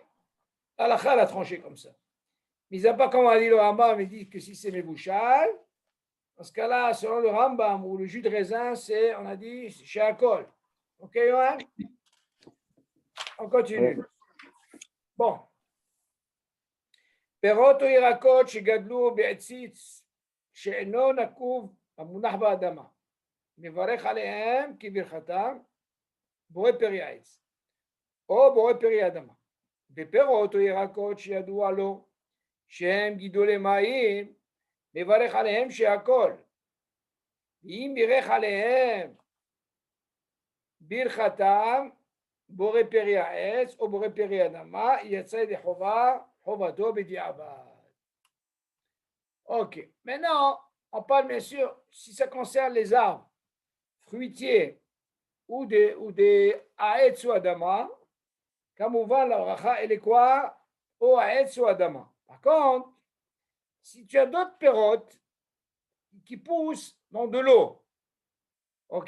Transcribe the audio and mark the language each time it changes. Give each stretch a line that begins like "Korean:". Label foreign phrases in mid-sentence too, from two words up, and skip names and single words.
French: Halakha l'a tranché comme ça. Mis à part comme on a dit le Rambam, il dit que si c'est mebouchal, dans ce cas-là, selon le Rambam, ou le jus de raisin, c'est, on a dit, chez Akol. Ok, Yohan? On continue. Bon.
Hebrew: פירות או ירקות שגדלו בעציץ שאינו נקוב המונח באדמה, מברך עליהם כברכתם בורא פרי העץ או בורא פרי אדמה. ופירות או ירקות שידוע לו שהם גידולי מים, מברך עליהם שהכל. ואם בירך עליהם ברכתם בורא פרי העץ או בורא פרי אדמה, יצא ידי חובה חובתו בדיעבד.
French: Ok. Maintenant, on parle bien sûr, si ça concerne les arbres fruitiers ou des Aetz ou Adama, כמובן la bracha elle est quoi? Ou Aetz ou Adama. Par contre, si tu as d'autres pérotes qui poussent dans de l'eau, ok?